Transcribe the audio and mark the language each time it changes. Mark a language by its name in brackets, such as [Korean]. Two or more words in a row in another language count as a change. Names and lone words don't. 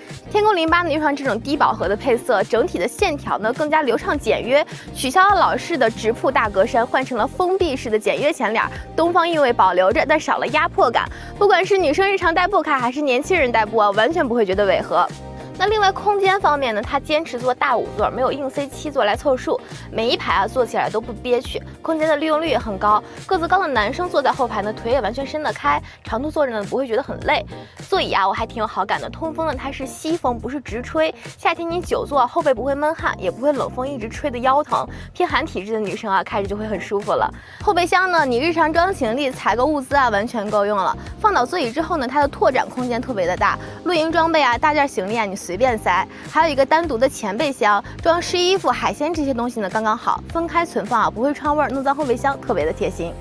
[Chinese] 天宮08呢用上這種低飽和的配色，整體的線條呢更加流暢簡約，取消了老式的直瀑大格栅，換成了封閉式的簡約前臉，東方韻味保留着，但少了壓迫感。不管是女生日常代步開，還是年輕人代步啊，完全不會覺得違和。那另外空間方面呢，它堅持做大5座，沒有硬塞7座來湊數，每一排啊坐起來都不憋屈，空間的利用率也很高。個子高的男生坐在後排呢，腿也完全伸得開，長途坐着呢不會覺得很累。座椅啊我還挺有好感的，通風呢它是吸風不是直吹，夏天你久坐後背不會悶汗，也不會冷風一直吹得腰疼。偏寒體質的女生啊開着就會很舒服了。後備箱呢你日常裝行李踩個物資啊完全夠用了。放倒座椅之後呢，它的拓展空間特別的大，露營裝備啊大件行李啊你隨便塞，還有一個單獨的前備箱，裝濕衣服、海鮮這些東西呢剛剛好，分開存放啊，不會串味兒，弄髒後備箱特別的貼心。